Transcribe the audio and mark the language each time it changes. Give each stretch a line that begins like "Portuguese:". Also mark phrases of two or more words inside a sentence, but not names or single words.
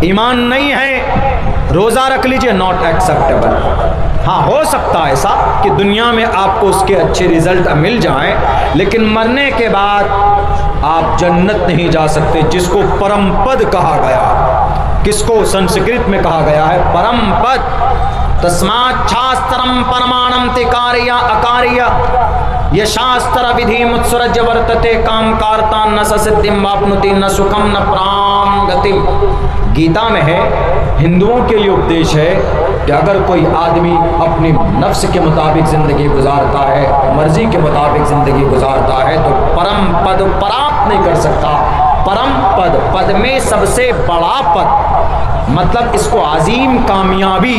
Urdu: ایمان نہیں ہے روزہ رکھ لیجئے،
English: not acceptable.
Urdu: ہاں ہو سکتا ہے ایسا کہ دنیا میں آپ کو اس کے اچھے ریزلٹ مل جائیں، لیکن مرنے کے بعد آپ جنت نہیں جا سکتے، جس کو پرم پد کہا گیا۔ کس کو سنسکرت میں کہا گیا ہے؟ پرم پد۔
Sanskrit: तस्मात् शास्त्रं प्रमाणं ते कार्य अकार्य यः शास्त्रविधिम् उत्सृज्य वर्तते कामकारतः न सिद्धिम् अवाप्नोति न सुखं न परां गतिम्.
Urdu: گیتا میں ہے، ہندوؤں کے لیے اپدیش ہے کہ اگر کوئی آدمی اپنی نفس کے مطابق زندگی گزارتا ہے، مرضی کے مطابق زندگی گزارتا ہے تو پرم پد پراپت نہیں کر سکتا۔ پرم پد، پد میں سب سے بڑا پد، مطلب اس کو عظیم کامیابی۔